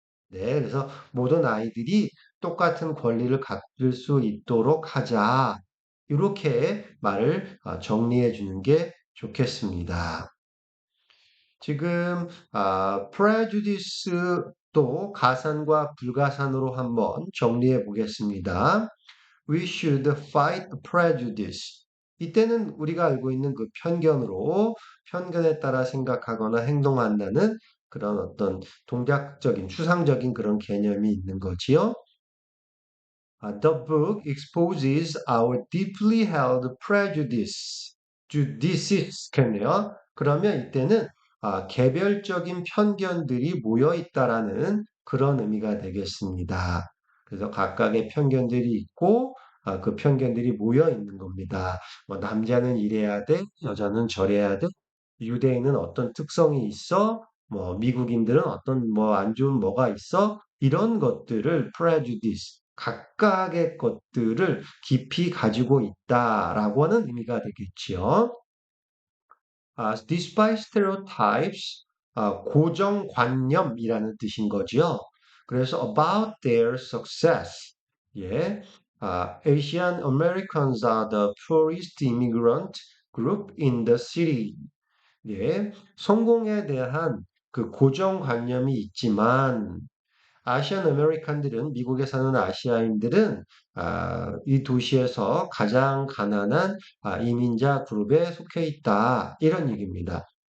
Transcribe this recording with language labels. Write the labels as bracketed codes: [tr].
[ko] 네, 그래서 모든 아이들이 똑같은 권리를 갖을 수 있도록 하자. 이렇게 말을 정리해 주는 게 좋겠습니다. 지금 prejudice도 가산과 불가산으로 한번 정리해 보겠습니다. [en] We should fight prejudice. [ko] 이때는 우리가 알고 있는 그 편견으로 편견에 따라 생각하거나 행동한다는 그런 어떤 동작적인, 추상적인 그런 개념이 있는 거지요. [en] The book exposes our deeply held prejudice. [ko] judices,겠네요. 그러면 이때는 개별적인 편견들이 모여 있다라는 그런 의미가 되겠습니다. 그래서 각각의 편견들이 있고 그 편견들이 모여 있는 겁니다. 뭐 남자는 이래야 돼, 여자는 저래야 돼, 유대인은 어떤 특성이 있어, 뭐 미국인들은 어떤 뭐 안 좋은 뭐가 있어, 이런 것들을 prejudice, 각각의 것들을 깊이 가지고 있다라고 하는 의미가 되겠지요. [en] Despite stereotypes, [ko] 고정관념이라는 뜻인 거죠. 그래서 [en] about their success, [ko] 예, [en] Asian Americans are the poorest immigrant group in the city. [ko] 예, 성공에 대한 그 고정관념이 있지만 아시안 아메리칸들은 미국에 사는 아시아인들은 이 도시에서 가장 가난한 이민자 그룹에 속해 있다. 이런 얘기입니다.